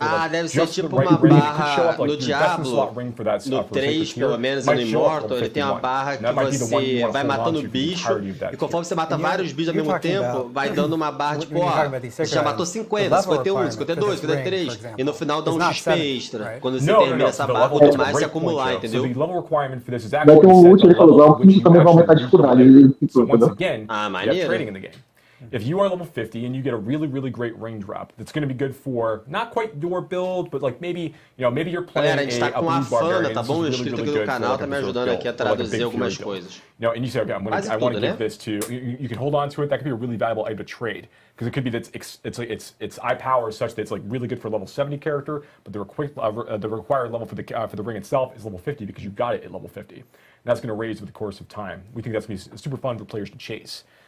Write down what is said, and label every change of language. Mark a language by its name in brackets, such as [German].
[Portuguese] Deve ser tipo uma barra no Diablo, no 3, pelo menos, no Immortal, ele tem uma barra que você vai matando bicho, e conforme você mata vários bichos ao mesmo tempo, vai dando uma barra tipo, você já matou 50, 51, 52, 53, e no final dá um XP extra, quando você termina essa barra, quanto mais se acumular, entendeu? Vai ter um loot, ele falou, o loot também vai aumentar a dificuldade. Maneiro. [English] If you are level 50 and you get a really, really great ring drop, that's going to be good for not quite your build, but like maybe, maybe you're playing [Portuguese] a gente tá com a Fana, tá bom? O inscrito aqui do canal tá me ajudando aqui a traduzir algumas coisas. [English] And you say, okay, I want to give this to, you can hold on to it. That could be a really valuable item to trade. Because it could be that its eye power is such that it's like really good for a level 70 character, but the required level for the ring itself is level 50 because you got it at level 50. And that's going to raise with the course of time. We think that's going to be super fun for players to chase.